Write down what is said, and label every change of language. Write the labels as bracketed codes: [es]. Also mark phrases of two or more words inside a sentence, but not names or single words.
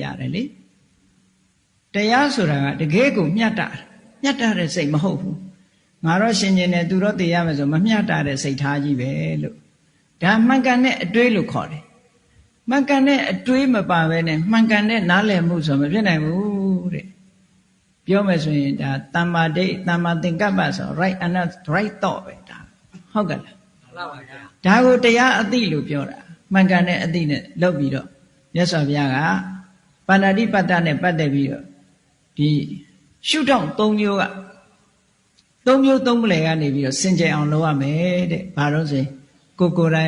[my] ရတယ်လေတရားဆိုတာကတကယ်ကိုမျှတတဲ့စိတ်မဟုတ်ဘူးငါတော့ရှင်ကျင်တယ်သူတော့သိရမယ်ဆိုမမျှတတဲ့စိတ်ထားကြီးပဲလို့ဒါမှန်ကန်တဲ့အတွေးလို့ခေါ်တယ်မှန်ကန်တဲ့အတွေးမပါဘဲနဲ့မှန်ကန်တဲ့နားလည်မှုဆိုမဖြစ်နိုင်ဘူးတဲ့ပြောမယ်ဆိုရင်ဒါ [pi] တမ္မာဒိဋ္ဌတမ္မာသင်္ကပ္ပ [my] ဆို [en] right and right thought [my] ပဲဒါဟုတ်ကဲ့လား မှန်ပါဗျာ ဒါကိုတရားအသိလို့ပြောတာမှန်ကန်တဲ့အသိနဲ့လုပ်ပြီးတော့မြတ်စွာဘုရားကပါဏာတိပတ္တနဲ့ပတ်သက်ပြီးတော့ဒီရှုထောင့်၃မျိုးက၃မျိုး၃ပလယ်ကနေပြီးတော့စင်ကြယ်အောင်လုပ်ရမယ်တဲ့ဘာလို့ဆိုရင်ကိုယ်တိုင်